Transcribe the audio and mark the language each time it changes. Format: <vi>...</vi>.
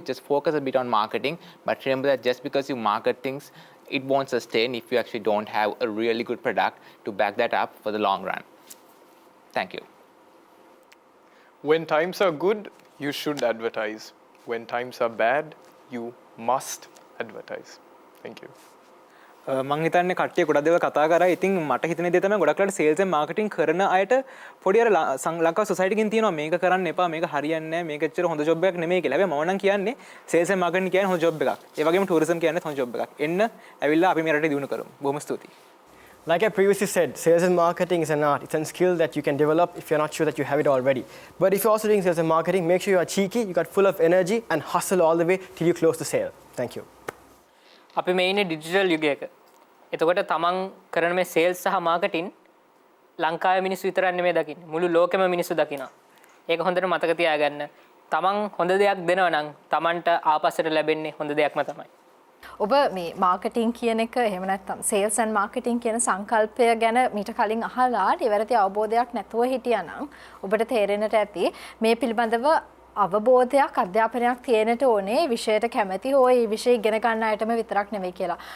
<en>Just focus a bit on marketing. But remember that just because you market things, it won't sustain if you actually don't have a really good product to back that up for the long run. Thank you. When times are good, you should advertise. When times are bad, you must advertise. Thank you.</en> <si>මං හිතන්නේ කට්ටිය ගොඩක් දේවල් කතා කරා. ඉතින් මට හිතෙන දේ තමයි ගොඩක් වෙලාවට සේල්ස් and මාකටිං කරන අයට පොඩි අර ලංකාව සොසයිටි එකකින් තියෙනවා මේක කරන්න එපා මේක හරියන්නේ නැහැ මේක ඇත්තට හොඳ ජොබ් එකක් නෙමෙයි කියලා. හැබැයි මම නම් කියන්නේ සේල්ස් and මාකටිං කියන්නේ හොඳ ජොබ් එකක්. ඒ වගේම ටූරිසම් කියන්නේ හොඳ ජොබ් එකක්. එන්න ඇවිල්ලා අපි මේ රටේ දිනු කරමු. බොහොම ස්තුතියි.</si> <en>Like I previously said, sales and marketing is an art. It's a skill that you can develop if you're not sure that you have it already. But if you're also doing sales and marketing, make sure you are cheeky, you got full of energy and hustle all the way till you close the sale. Thank you.</en> <si>අපි මේ ඉන්නේ digital යුගයක. එතකොට තමන් කරන මේ sales සහ marketing ලංකාවේ මිනිස්සු විතරක් නෙමෙයි දකින්නේ. මුළු ලෝකෙම මිනිස්සු දකිනවා. ඒක හොඳට මතක තියාගන්න. තමන් හොඳ දෙයක් දෙනවා නම් තමන්ට ආපස්සට ලැබෙන්නේ හොඳ දෙයක්ම තමයි. ඔබ මේ මාකටිං කියන එක එහෙම නැත්නම් සේල්ස් ඇන්ඩ් මාකටිං කියන සංකල්පය ගැන මීට කලින් අහලා ඉවරති අවබෝධයක් නැතුව හිටියා නම් ඔබට තේරෙන්නට ඇති මේ පිළිබඳව අවබෝධයක් අධ්‍යාපනයක් තියෙනට ඕනේ විෂයට කැමැති හෝ ඒ විෂය ඉගෙන ගන්න අයටම විතරක් නෙවෙයි කියලා.</si>